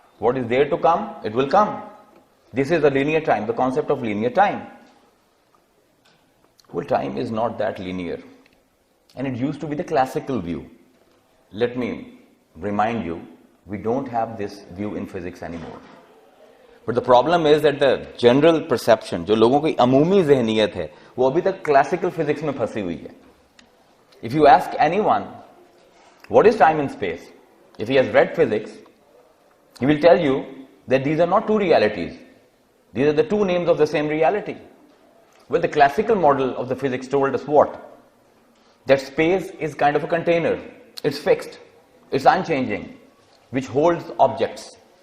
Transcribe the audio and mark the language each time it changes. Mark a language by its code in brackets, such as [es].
[en] What is there to come, it will come. This is a linear time, the concept of linear time. Well, time is not that linear. And it used to be the classical view. Let me remind you, we don't have this view in physics anymore. But the problem is that the general perception, [hi] जो लोगों की अमूमी ज़हनियत है, वो अभी तक classical physics में फंसी हुई है. [en] If you ask anyone, what is time and space? If he has read physics, he will tell you that these are not two realities. These are the two names of the same reality. Well, the classical model of the physics told us what? That space is kind of a container. It's fixed. It's unchanging, which holds objects.